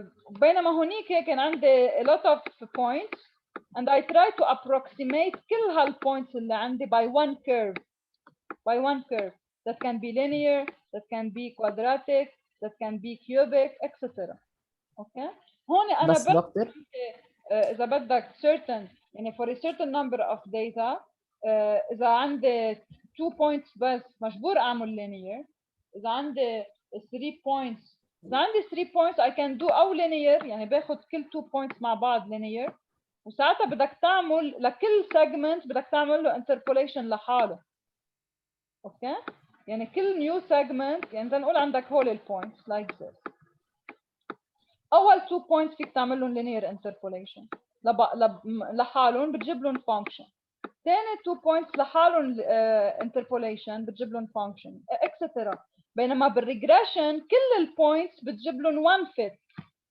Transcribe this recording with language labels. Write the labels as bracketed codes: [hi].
[ar] بينما هونيك كان عندي [en] a lot of points and I try to approximate [ar] كل هالpoints اللي عندي [en] by one curve that can be linear, that can be quadratic, that can be cubic, etc. [ar] Okay. هون أنا بس دكتور إذا بدك certain يعني [en] for a certain number of data [ar] إذا عندي 2 points بس مجبور أعمل linear. إذا عندي 3 points إذا عندي 3 points [en] I can do [ar] أو linear يعني باخد كل 2 points مع بعض linear، وساعتها بدك تعمل لكل segment بدك تعمل له interpolation لحاله. اوكي يعني كل new segment يعني نقول عندك هول البوينتس [en] like this. [ar] اول 2 points فيك تعمل لهم linear interpolation لحالهم بتجيب لهم function. ثاني 2 points لحالهم interpolation بتجيب لهم function etc. بينما بالريجريشن كل البوينتس بتجيب لهم one fit.